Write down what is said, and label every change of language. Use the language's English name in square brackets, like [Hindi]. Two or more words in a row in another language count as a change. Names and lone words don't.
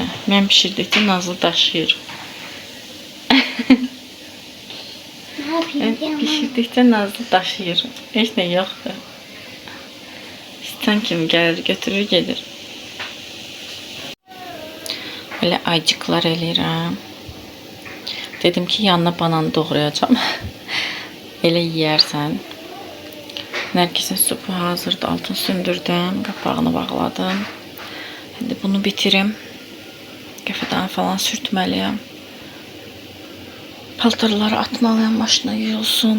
[Turkish] Ben pişirdikçe Nazlı daşıyır. Pişirdikçe Nazlı daşıyır. Hiç ne yoktu. İstan kimi gelir götürür gelir. [Azerbaijani] Böyle aycıklar eləyirəm. [Turkish] Dedim ki yanına banan doğrayacağım. [Azerbaijani] Elə yeyərsən. Nərgizin supu hazırdı. Altını söndürdüm. Qapağını bağladım. [Turkish] Şimdi bunu bitirim. [Azerbaijani] Qəfədən falan sürtməliyəm. Paltarları atmalıyam, maşına yuyulsun.